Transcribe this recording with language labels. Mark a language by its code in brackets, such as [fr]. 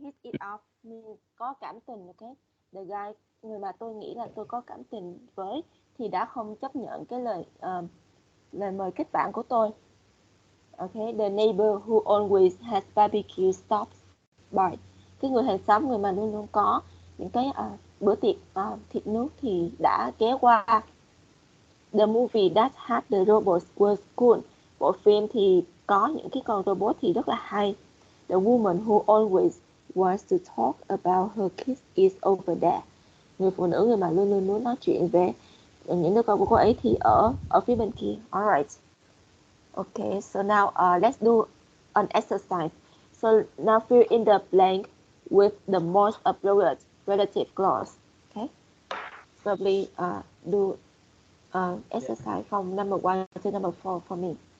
[en] Hit it off means [vi] có cảm tình. Okay. [en] The guy, [vi] người mà tôi nghĩ là tôi có cảm tình với thì đã không chấp nhận cái lời mời kết bạn của tôi. [en] Okay, the neighbor who always has barbecue stops by. [vi] Cái người hàng xóm, người mà luôn luôn có những cái bữa tiệc thịt nướng thì đã ghé qua. [en] The movie that had the robots was cool. [vi] Bộ phim thì có những cái con robot thì rất là hay. [en] The woman who always wants to talk about her kids is over there. [vi] Người phụ nữ, người mà luôn luôn muốn nói chuyện về những đứa con của cô ấy thì ở phía bên kia. [en] Alright. Okay, so now let's do an exercise. So now fill in the blank with the most appropriate relative clause. Okay, so please do exercise from number 1 to number 4 for me.